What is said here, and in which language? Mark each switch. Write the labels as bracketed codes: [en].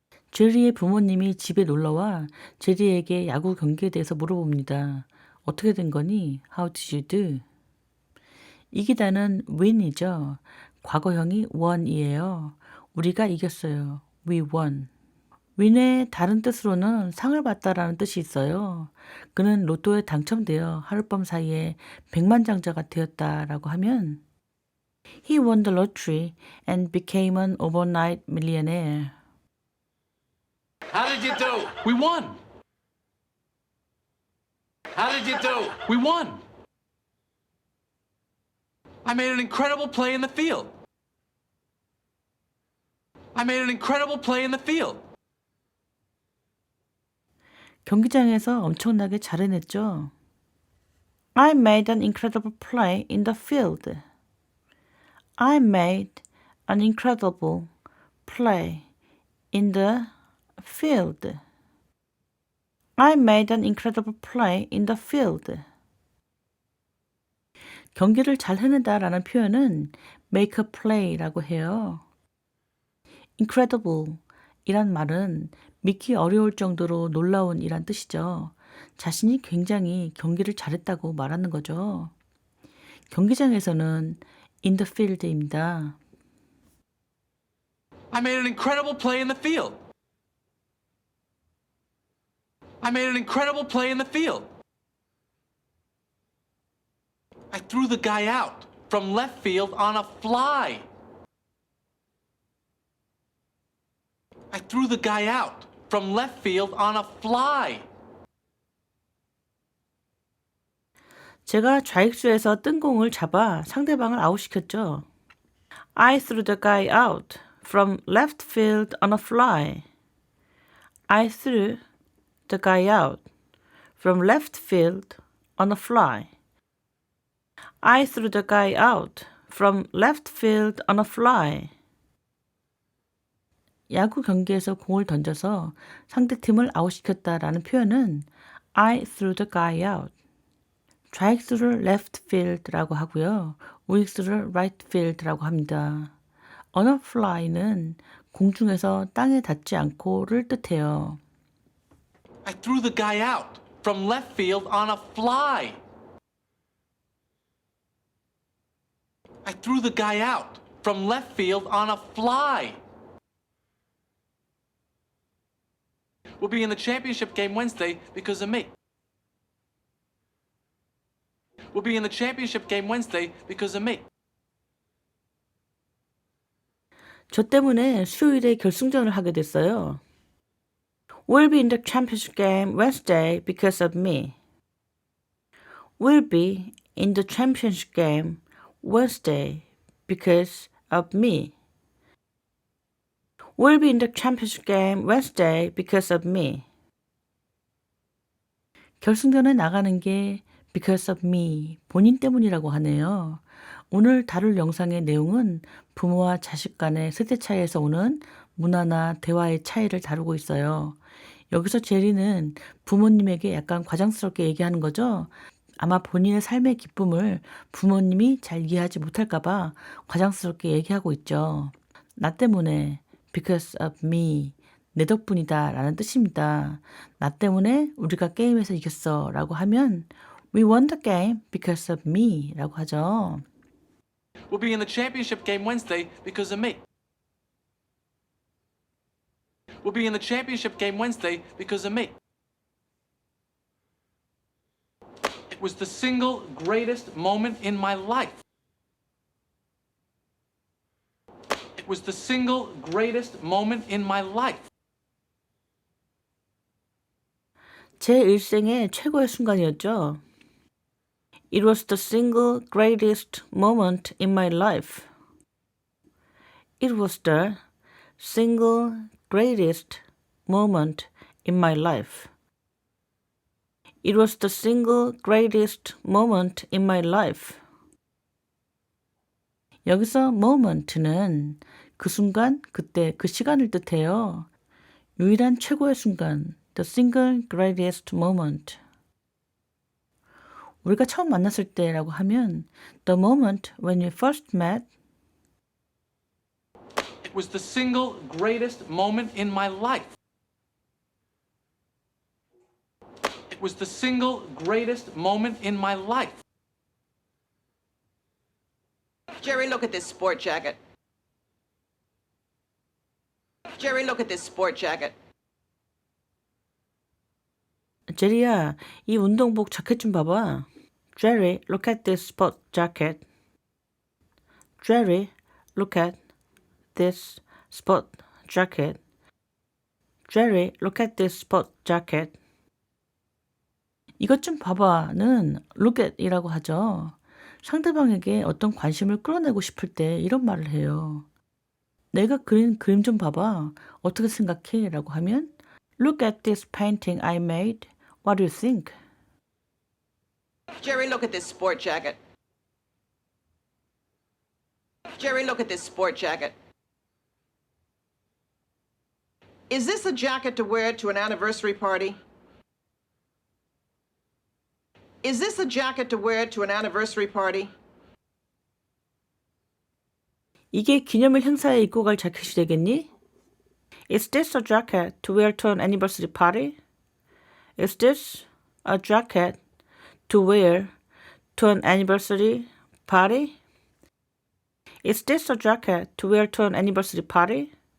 [ko] 제리의 부모님이 집에 놀러와 제리에게 야구 경기에 대해서 물어봅니다. 어떻게 된 거니? [en] How did you do? [ko] 이기다는 win이죠. 과거형이 won이에요. 우리가 이겼어요. [en] We won. [ko] win의 다른 뜻으로는 상을 받다라는 뜻이 있어요. 그는 로또에 당첨되어 하룻밤 사이에 백만장자가 되었다라고 하면 [en] He won the lottery and became an overnight millionaire. How did you do? We won. How did you do? We won. I made an incredible play in the field. I made an incredible play in the field. [ko] 경기장에서 엄청나게 잘 해냈죠. [en] I made an incredible play in the field. I made an incredible play in the field. I made an incredible play in the field. [ko] 경기를 잘 해내다라는 표현은 make a play라고 해요. incredible 이란 말은 믿기 어려울 정도로 놀라운 이란 뜻이죠. 자신이 굉장히 경기를 잘했다고 말하는 거죠. 경기장에서는 in the field입니다. [en] I made an incredible play in the field. I made an incredible play in the field. I threw the guy out from left field on a fly. I threw the guy out from left field on a fly. [ko] 제가 좌익수에서 뜬 공을 잡아 상대방을 아웃시켰죠. [en] I threw the guy out from left field on a fly. I threw the guy out from left field on a fly. I threw the guy out from left field on a fly. [ko] 야구 경기에서 공을 던져서 상대팀을 아웃시켰다라는 표현은 [en] I threw the guy out. [ko] 좌익수를 left field라고 하고요. 우익수를 right field라고 합니다. on a fly는 공중에서 땅에 닿지 않고를 뜻해요. [en] I threw the guy out from left field on a fly. I threw the guy out from left field on a fly. We'll be in the championship game Wednesday because of me. We'll be in the championship game Wednesday because of me. [ko] 저 때문에 수요일에 결승전을 하게 됐어요. [en] We'll be in the championship game Wednesday because of me. We'll be in the championship game Wednesday because of me. We'll be in the championship game Wednesday because of me. [ko] 결승전에 나가는 게 [en] because of me, [ko] 본인 때문이라고 하네요. 오늘 다룰 영상의 내용은 부모와 자식 간의 세대 차이에서 오는 문화나 대화의 차이를 다루고 있어요. 여기서 제리는 부모님에게 약간 과장스럽게 얘기하는 거죠. 아마 본인의 삶의 기쁨을 부모님이 잘 이해하지 못할까봐 과장스럽게 얘기하고 있죠. 나 때문에 [en] because of me, [ko] 내 덕분이다 라는 뜻입니다. 나 때문에 우리가 게임에서 이겼어 라고 하면 [en] We won the game because of me [ko] 라고 하죠. [en] We'll be in the championship game Wednesday because of me. We'll be in the championship game Wednesday because of me. It was the single greatest moment in my life. It was the single greatest moment in my life. [ko] 제 일생의 최고의 순간이었죠. [en] It was the single greatest moment in my life. It was the single greatest moment in my life. It was the single greatest moment in my life. [ko] 여기서 moment는 그 순간, 그때, 그 시간을 뜻해요. 유일한 최고의 순간, [en] the single greatest moment. [ko] 우리가 처음 만났을 때라고 하면 [en] the moment when we first met. It was the single greatest moment in my life. It was the single greatest moment in my life. Jerry, look at this sport jacket. Jerry, look at this sport jacket. [ko] 제리야, 이 운동복 자켓 좀 봐봐. [en] Jerry, look at this sport jacket. Jerry, look at this sport jacket. Jerry, look at this sport jacket. [ko] 이것 좀 봐봐는 look at이라고 하죠. 상대방에게 어떤 관심을 끌어내고 싶을 때 이런 말을 해요. 내가 그린 그림 좀 봐봐. 어떻게 생각해? 라고 하면 [en] Look at this painting I made. What do you think? Jerry, look at this sport jacket. Jerry, look at this sport jacket. Is this a jacket to wear to an anniversary party? Is this a jacket to wear to an anniversary party? [ko] 이게 기념일 행사에 입고 갈 자켓이 되겠니? [en] Is this a jacket to wear to an anniversary party? Is this a jacket to wear to an anniversary party? Is this a jacket to wear to an anniversary party?